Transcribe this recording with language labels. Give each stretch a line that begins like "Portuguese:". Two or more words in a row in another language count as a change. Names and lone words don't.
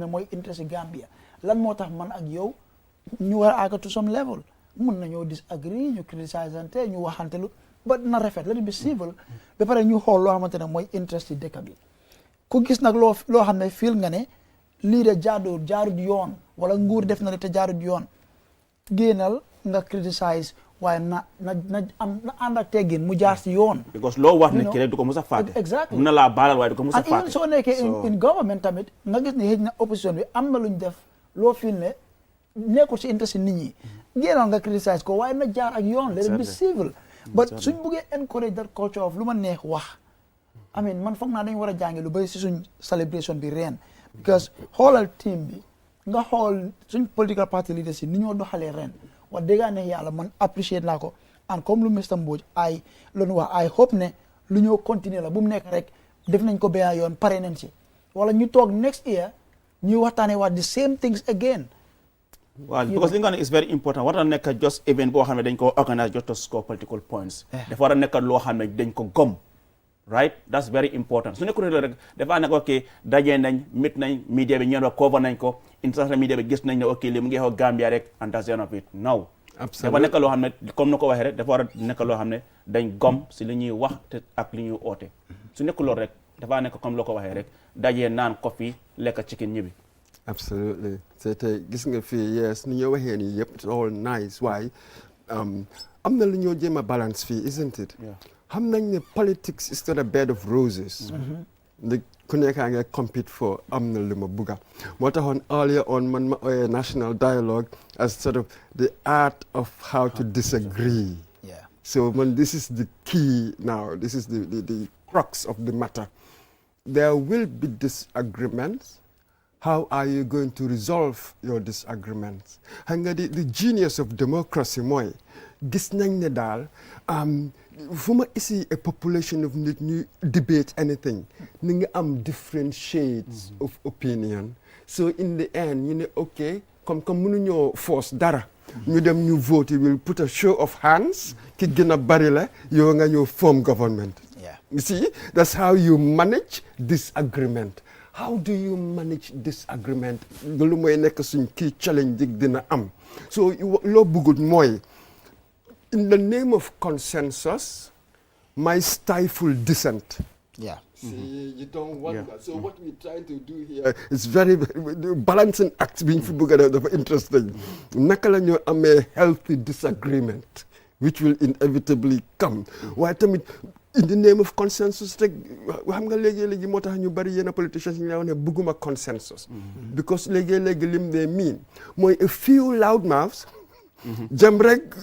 Wolof: ne mooy interest Gambia lan moo tax man ak yow ñu war a àgg
English: to some level
Wolof: mun nañoo disagree ñu criticiseante ñu waxante lu ba na rafet la di bi civil ba pare ñu xool loo xamante ne mooy interest yi dëkk bi ku gis nag loo xam ne feel nga ne lii de jaarut yoon wala nguur def na li te jaarut yoon génnal nga criticize waaye na ànd ak teggin mu jaar si yoon. because loo wax ne kii rek du ko mos a fàtte.
English: exactly
Wolof: mun na laa baalal waaye du ko mos a fàtte. and soo nekkee
English: in government
Wolof: tamit nga gis ne xëy na opposition bi am na lu ñu def loo fil ne nekkul si interest nit ñi génnoon nga criticize ko waaye na jaar ak yoon
English: let it be civil but
Wolof: suñ buggee
English: encourage that culture of
Wolof: lu ma neex wax
English: I mean
Wolof: man foog naa dañ war a jànge lu bëri si suñ celebration bi ren because xoolal team bi nga xool suñ political party leaders yi ni ñoo doxalee ren wax dëgg ne yàlla man appreciate naa ko and comme lu Mr Mbodj loolu wax
English: I hope
Wolof: ne lu ñoo continuer la bu mu nekk rek def nañ ko benn yoon pare nañ ci wala ñu toog
English: next year
Wolof: ñu waxtaanee waat
English: the same things again. Well, because
Wolof: li nga ne
English: is very important
Wolof: war na nekk
English: just event
Wolof: boo xam ne dañ ko
English: organise just to score political points.
Wolof: dafa war a nekk loo xam ne dañ ko gom.
English: right that's very important
Wolof: su nekkul rek dafa nekk ok dajee nañ mit nañ media bi ñeen wax cover nañ ko
English: international media
Wolof: bi gis nañ ne ok li mu ngi xew Gambia rek
English: and that's the end of it no.
Wolof: dafa nekk loo xam ne comme na ko waxee rek dafa war a nekk loo xam ne dañ gom si li ñuy wax te ak li ñuy oote su nekkul loolu rek dafa nekk comme loo ko waxee rek dajee naan coffee lekk chicken ñibbi.
English: Absolutely.
Wolof: So gis nga fii yes ni ñoo waxee nii yëpp
English: it's all nice
Wolof: waaye am na lu ñoo jéem a balance fii
English: isn't it.
Wolof: xam nañ ne
English: politics is not a bed of roses.
Wolof: ku nekkaa nga
English: compete for
Wolof: am na lu ma bugga moo taxoon
English: earlier on
Wolof: man ma ooyee
English: national dialogue as sort of the art of how to disagree. So man this is the key now this is the crux of the matter. There will be disagreements. How are you going to resolve your disagreements?
Wolof: Xam nga
English: the genius of democracy
Wolof: mooy gis nañ ne daal fu ma isi
English: a population of
Wolof: nit ñu
English: debate anything
Wolof: ni nga am
English: different shades of opinion so in the end
Wolof: ñu ne ok comme mënuñoo force dara ñu dem ñu
English: vote will put a show of hands
Wolof: ki gën a bari la yow nga ñëw
English: form government. You see that's how you manage disagreement. How do you manage disagreement
Wolof: loolu mooy nekk suñ
English: key challenge
Wolof: dig dina am so loo bëggut mooy
English: in the name of consensus my stifle dissent. See, you don't want that. So what we're trying to do here is very balancing act being
Wolof: fi bëgg a def dafa
English: interesting
Wolof: naka la ñoo amee
English: healthy disagreement which will inevitably come
Wolof: waaye tamit
English: in the name of consensus
Wolof: rek xam nga léegi moo tax ñu bari yenn
English: politicians
Wolof: yi nga wax ne bëgguma
English: consensus because
Wolof: léegi lim de
English: mean
Wolof: mooy
English: a few loud mouths
Wolof: jëm rek